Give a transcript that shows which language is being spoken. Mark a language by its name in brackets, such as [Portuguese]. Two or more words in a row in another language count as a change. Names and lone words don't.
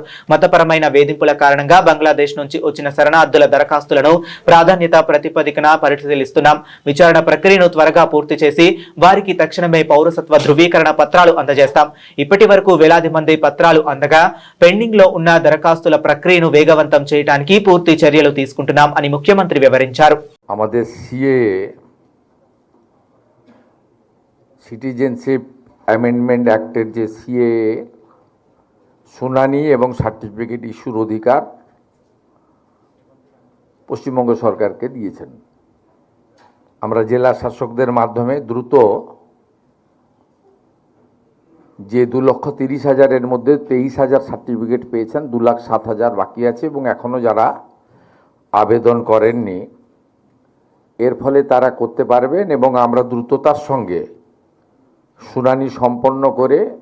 [Telugu] మతపరమైన వేధింపుల కారణంగా బంగ్లాదేశ్ నుంచి వచ్చిన శరణార్థుల దరఖాస్తులను ప్రాధాన్యత ప్రాతిపదికన పరిశీలిస్తున్నాం. విచారణ ప్రక్రియను త్వరగా పూర్తి చేసి వారికి తక్షణమే పౌరసత్వ ధృవీకరణ పత్రాలు అందజేస్తాం. ఇప్పటి వరకు వేలాది మంది పత్రాలు అందగా పెండింగ్ లో ఉన్న దరఖాస్తుల ప్రక్రియను వేగవంతం చేయడానికి పూర్తి చర్యలు తీసుకుంటున్నాం అని ముఖ్యమంత్రి వివరించారు. [Bangla] সিটিজেনশিপ অ্যামেন্ডমেন্ট অ্যাক্টের যে সিএ শুনানি এবং [English] certificate issuer [Bangla] অধিকার পশ্চিমবঙ্গ সরকারকে দিয়েছেন। আমরা জেলা শাসকদের মাধ্যমে দ্রুত যে 2,30,000-এর মধ্যে 23,000 সার্টিফিকেট পেয়েছেন, 2,07,000 বাকি আছে এবং এখনও যারা আবেদন করেননি এর ফলে তারা করতে পারবেন এবং আমরা দ্রুততার সঙ্গে শুনানি সম্পন্ন করে